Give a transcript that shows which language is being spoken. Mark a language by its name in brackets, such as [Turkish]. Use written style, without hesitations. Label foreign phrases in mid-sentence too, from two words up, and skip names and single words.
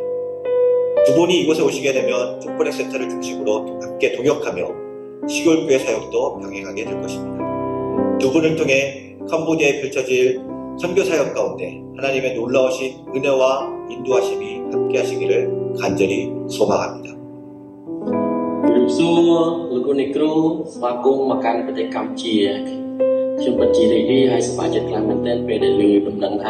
[Korean] 두 분이 이곳에 오시게 되면 족보렉 센터를 중심으로 함께 동역하며 시골교회 사역도 병행하게 될 것입니다. 두 분을 통해 캄보디아에 펼쳐질 선교 사역 가운데 하나님의 놀라우신 은혜와 인도하심이 함께 하시기를 간절히 소망합니다. [Khmer] ជំរាបសួរលោកគ្រូអ្នកគ្រូស្វាគមន៍មកកាន់ប្រទេសកម្ពុជាខ្ញុំពិតជារីករាយហើយសប្បាយចិត្តខ្លាំងមែនទែនពេលដែលឮដំណឹងថា